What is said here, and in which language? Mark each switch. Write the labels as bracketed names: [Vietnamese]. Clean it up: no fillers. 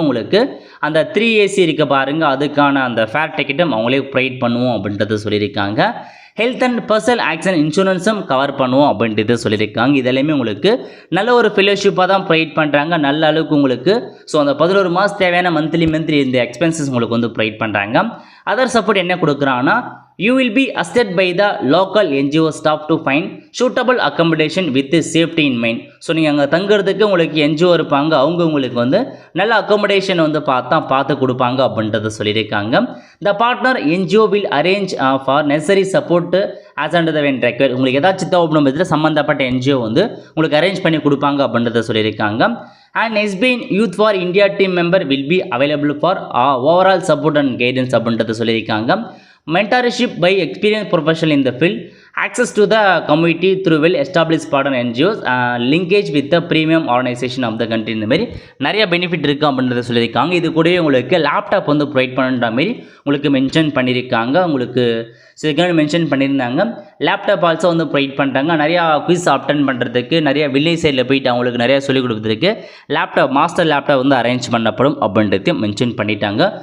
[Tamil] உங்களுக்கு அந்த 3AC இருக்க பாருங்கள், அதுக்கான அந்த ஃபேர் டிக்கெட்டும் அவங்களே ப்ரொவைட் பண்ணுவோம் அப்படின்றத சொல்லியிருக்காங்க. Health and personal accident இன்சூரன்ஸும் cover பண்ணுவோம் அப்படின்ட்டு சொல்லியிருக்காங்க. இதெல்லாமே உங்களுக்கு நல்ல ஒரு ஃபெலோஷிப்பாக தான் ப்ரொவைட் பண்ணுறாங்க. நல்ல அளவுக்கு உங்களுக்கு ஸோ அந்த 11 மாதம் தேவையான மந்த்லி இந்த எக்ஸ்பென்சஸ் உங்களுக்கு வந்து ப்ரொவைட் பண்ணுறாங்க. அதர் சப்போர்ட் என்ன கொடுக்குறாங்கன்னா [English] you will be assisted by the local NGO staff to find suitable accommodation with safety in mind. [Tamil] So நீங்கள் அங்கே தங்குறதுக்கு உங்களுக்கு NGO இருப்பாங்க, அவங்க உங்களுக்கு வந்து நல்ல அக்காமடேஷன் வந்து பார்த்து கொடுப்பாங்க அப்படின்றத சொல்லியிருக்காங்க. [English] The partner NGO will arrange for necessary support as under the when required. [Tamil] உங்களுக்கு ஏதாச்சும் தேவைப்படும் இதில் சம்மந்தப்பட்ட NGO வந்து உங்களுக்கு அரேஞ்ச் பண்ணி கொடுப்பாங்க அப்படின்றத சொல்லியிருக்காங்க. [English] And SBN Youth for India team member will be available for overall support and guidance [Tamil] அப்படின்றத சொல்லியிருக்காங்க. [English] Mentorship by experienced professional in the field, access to the community through well established partner NGOs, linkage with the premium organization of the country. [Tamil] இந்த மாதிரி நிறைய benefit இருக்குது அப்படின்றத சொல்லியிருக்காங்க. இது கூடவே உங்களுக்கு லேப்டாப் வந்து ப்ரொவைட் பண்ணுற மாதிரி உங்களுக்கு மென்ஷன் பண்ணியிருக்காங்க. உங்களுக்கு செகண்ட் மென்ஷன் பண்ணியிருந்தாங்க. லேப்டாப் ஆல்சோ வந்து ப்ரொவைட் பண்ணுறாங்க. நிறையா குவிஸ் அட்டென்ட் பண்ணுறதுக்கு, நிறைய வில்லேஜ் சைடில் போயிட்டு அவங்களுக்கு நிறையா சொல்லிக் கொடுக்குறதுக்கு லேப்டாப் மாஸ்டர் லேப்டாப் வந்து அரேஞ்ச் பண்ணப்படும் அப்படின்றதையும் மென்ஷன் பண்ணிட்டாங்க.